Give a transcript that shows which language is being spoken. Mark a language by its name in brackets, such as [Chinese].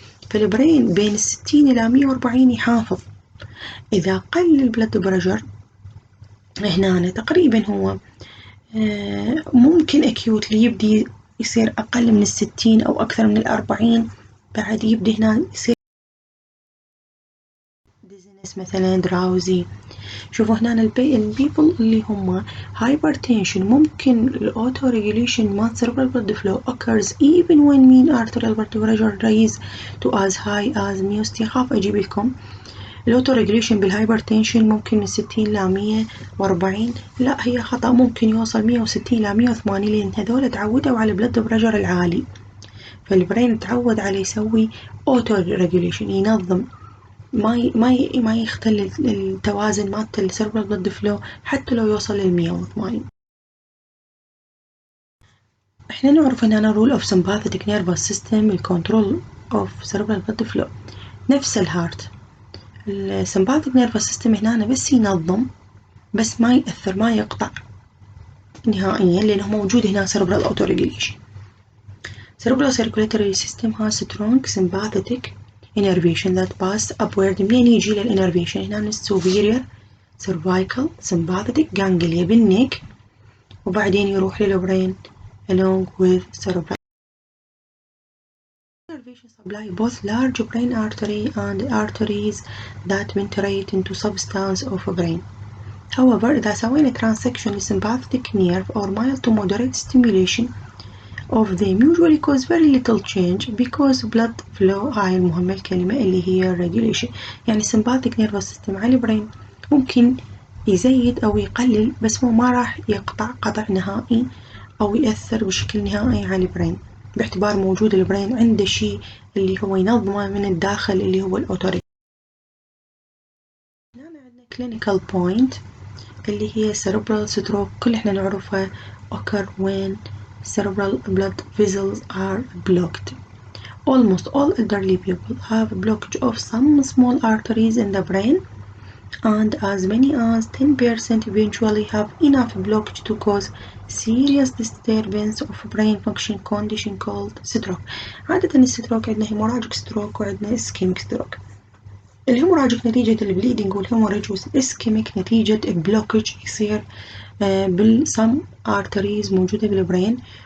[Arabic] فالبرين بين 60 إلى 140 يحافظ. إذا قل البلد بريشر هنا تقريبا هو ممكن أكيوتلي يبدي يصير أقل من 60 أو أكثر من 40، بعد يبدي هنا يصير ديزنس مثلا دراوزي. شوفوا هنا البيبل اللي هم [English] hypertension [Arabic] ممكن الأوتو ريجوليشن مال [English] cerebral blood flow occurs even when mean arterial blood pressure raise to as high as 160. [Arabic] خاف أجيب لكم الأوتو ريجوليشن بالهايبرتنشن ممكن من 60 إلى 140، لا هي خطأ، ممكن يوصل 160 إلى 180 لأن هذول تعودوا على البلد بريشر العالي، فالبرين تعود على يسوي أوتو ريجوليشن ينظم ما يختل التوازن مالت السيربرال بلد فلو حتى لو يوصل لل 180. احنا نعرف ان انا [English] rule of sympathetic nervous system [Arabic] الكنترول [English] of cerebral blood flow [Arabic] نفس الهارت. السمباثيك نيرفس سيستم هنا بس ينظم، بس ما يأثر ما يقطع نهائيا، لأنه موجود هنا [English] cerebral autoregulation. cerebral circulatory system has strong sympathetic innervation that pass upward. [Arabic] منين يجي للإنرفيشن؟ هنا السوبيريور cervical sympathetic ganglia بالنك، وبعدين يروح للبرين [English] along with cerebral nervation supply both large brain artery and arteries that penetrate into substance of brain. However, [Arabic] إذا سوينا [English] transection sympathetic nerve or mild to moderate stimulation of them usually cause very little change because blood flow. [Arabic] هاي المهمة الكلمة اللي هي regulation. يعني [English] sympathetic nervous system [Arabic] على البرين ممكن يزيد أو يقلل، بس هو ما راح يقطع قطع نهائي أو يأثر بشكل نهائي على البرين، باعتبار موجود البرين عنده شيء اللي هو ينظمه من الداخل اللي هو الأوتوريت. هنا عندنا [English] clinical point [Arabic] اللي هي [English] cerebral stroke. [Arabic] كل احنا نعرفها [English] occur when cerebral blood vessels are blocked. Almost all elderly people have blockage of some small arteries in the brain, and as many as 10% eventually have enough blockage to cause serious disturbance of brain function condition called stroke. [Arabic] عادة الستروك عندنا [English] hemorrhagic stroke [Arabic] وعندنا [English] ischemic stroke. [Arabic] الهيموراجيك نتيجة البليدنج، والهيموراج والإسكيميك نتيجة بلوكج يصير بالسم arteries موجودة بالبرين.